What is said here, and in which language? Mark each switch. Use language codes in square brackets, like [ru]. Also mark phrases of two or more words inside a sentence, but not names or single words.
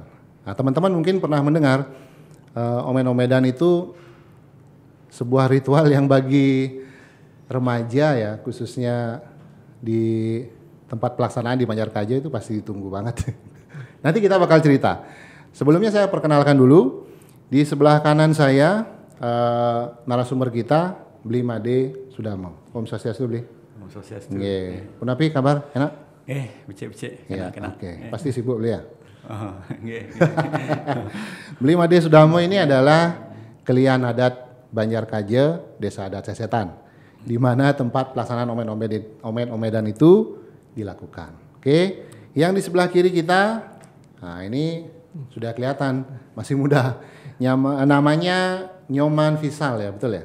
[id] Nah, teman-teman mungkin pernah mendengar omed-omedan itu sebuah ritual yang bagi remaja ya, khususnya di tempat pelaksanaan di Banjarkaja itu pasti ditunggu banget. Nanti kita bakal cerita. Sebelumnya saya perkenalkan dulu, di sebelah kanan saya narasumber kita Bli Made Sudarmo. [ban] Om Swastiastu [id] Bli. [ban] Om Swastiastu. Nggih. Punapi kabar? Enak? Becek-becek. [id] Ya, Enak. oke. Pasti sibuk Bli ya. [ban] Oh, nggih. [id] Bli Made Sudarmo ini adalah kelian adat Banjarkaja, Desa Adat Cesetan, di mana tempat pelaksanaan omed-omedan itu dilakukan. Oke. Yang di sebelah kiri kita, nah ini sudah kelihatan masih muda. Namanya Nyoman Visal ya, betul ya?